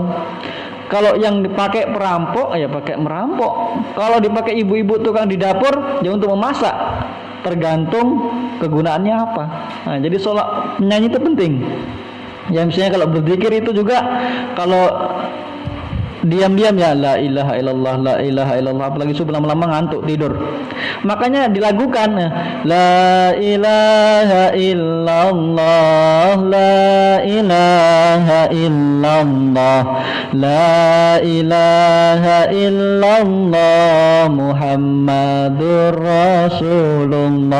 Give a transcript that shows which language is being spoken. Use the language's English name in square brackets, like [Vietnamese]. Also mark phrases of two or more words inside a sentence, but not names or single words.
[Indonesian] Kalau yang dipakai perampok, ya pakai merampok. Kalau dipakai ibu-ibu tukang di dapur, ya untuk memasak. Tergantung kegunaannya apa. Nah, jadi menyanyi itu penting. Ya, misalnya kalau berzikir itu juga, kalau diam-diam ya [Arabic] لا إله إلا الله، لا إله إلا الله, [Indonesian] apalagi subuh lama-lama ngantuk tidur. Makanya dilagukan [Arabic] لا إله إلا الله، لا إله إلا الله، لا إله إلا الله، محمد رسول الله.